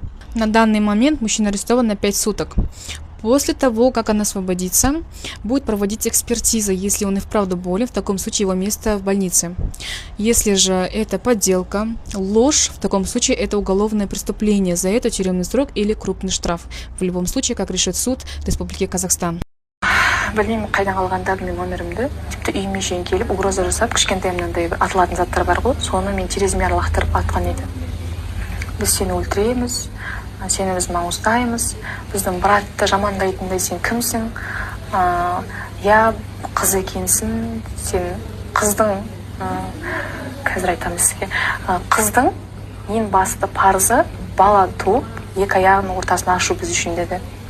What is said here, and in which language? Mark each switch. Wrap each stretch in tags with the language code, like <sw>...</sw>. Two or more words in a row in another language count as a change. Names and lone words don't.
<ru>На данный момент мужчина арестован на 5 суток. После того, как он освободится, будет проводиться экспертиза. Если он и вправду болен, в таком случае его место в больнице. Если же это подделка, ложь, в таком случае это уголовное преступление. За это тюремный срок или крупный штраф. В любом случае, как решит суд Республики Казахстан.</ru> <kk>Білмеймін қайдан қалғандарын мен өмірімді тіпті үйіме шейін келіп угроза жасап кішкентайымнан да атылатын заттар бар ғой, соны мен тереземе лақтырып атқан еді. Біз сені өлтіреміз, сені біз мауыздаймыз, біздің братты жамандайтындай сен кімсің, я қыз екенсің, сен қыздың, қазір айтамыз сізге, қыздың ең басты парызы бала туып екі аяғының ортасын ашу біз үшін деді.</kk>